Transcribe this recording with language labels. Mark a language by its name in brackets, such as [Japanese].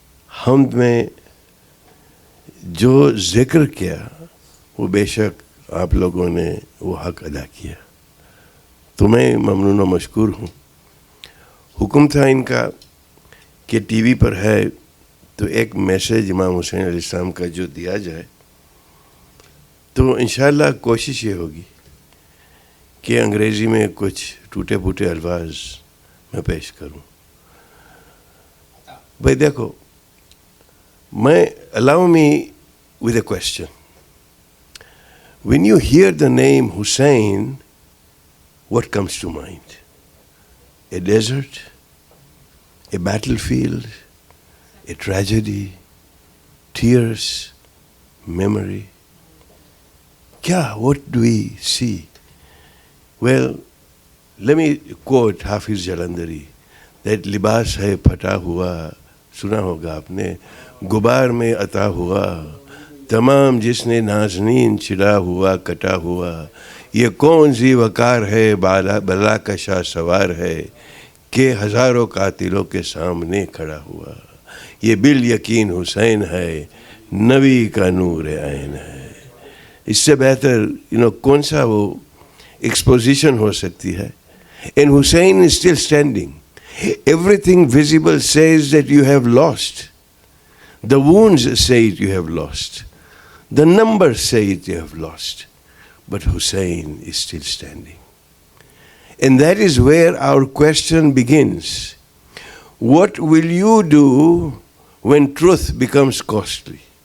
[Urdu] حمد میں جو ذکر کیا، وہ بے شک آپ لوگوں نے وہ حق ادا کیا، تو میں ممنون و مشکور ہوں۔ حکم تھا ان کا کہ ٹی وی پر ہے تو ایک میسیج امام حسین علیہ السلام کا جو دیا جائے، تو انشاءاللہ کوشش یہ ہوگی کہ انگریزی میں کچھ ٹوٹے پھوٹے الفاظ میں پیش کروں. بھائی دیکھو, میں [English] allow me with a question. When you hear the name Hussein, what comes to mind? A desert? A battlefield? A tragedy? Tears? Memory? [Urdu] Kya? [English] What do we see? Well, let me quote Hafiz Jalandhari, that [Urdu] libas hai phata hua, سنا ہوگا آپ نے, غبار میں عطا ہوا, تمام جس نے نازنین چڑا ہوا کٹا ہوا, یہ کون سی وقار ہے بلا کا شاہ سوار ہے کہ ہزاروں قاتلوں کے سامنے کھڑا ہوا, یہ بال یقین حسین ہے نبی کا نور عین ہے. اس سے بہتر کون سا وہ ایکسپوزیشن ہو سکتی ہے. [English] And Hussein is still standing. Everything visible says that you have lost. The wounds say it you have lost. The numbers say it you have lost. But Hussein is still standing. And that is where our question begins. What will you do when truth becomes costly?